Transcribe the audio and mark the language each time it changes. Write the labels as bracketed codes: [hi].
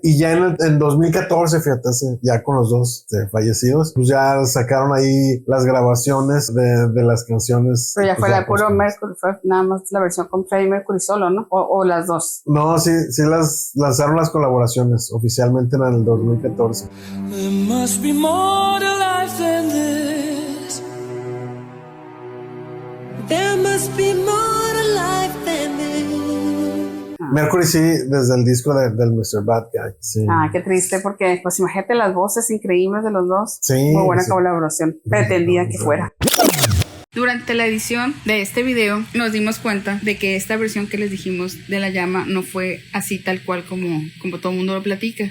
[es] Y ya en 2014, fíjate, ya con los dos fallecidos, pues ya sacaron ahí las grabaciones de las canciones. Pero ya pues, fue la de puro Mercury, fue nada más la versión con Freddie Mercury solo, ¿no? O las dos. No, sí las lanzaron las colaboraciones oficialmente en el 2014. [en] There must be more to life than this. There must be more to life than this. [es] Mercury sí, desde el disco del Mr. Bad Guy. Sí. Qué triste, porque pues imagínate las voces increíbles de los dos. Sí. Muy buena colaboración. Pretendía que fuera. Durante la edición de este video nos dimos cuenta de que esta versión que les dijimos de La Llama no fue así tal cual como todo el mundo lo platica.